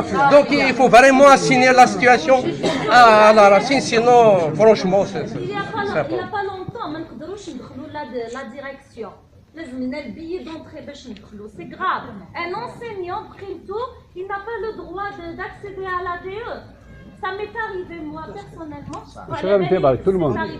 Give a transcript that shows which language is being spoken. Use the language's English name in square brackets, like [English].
[French] Donc il faut vraiment assigner la situation à la racine, sinon franchement c'est Il n'y a pas longtemps, [Arabic] ما نقدروش ندخلوا [French] la direction. [Arabic] لازم لنا البيي d'entrée باش ندخلوا. [French] C'est grave. Un enseignant, Printo, il n'a pas le droit d'accéder à l'ADE. Ça m'est arrivé moi personnellement. C'est arrivé à tout le monde.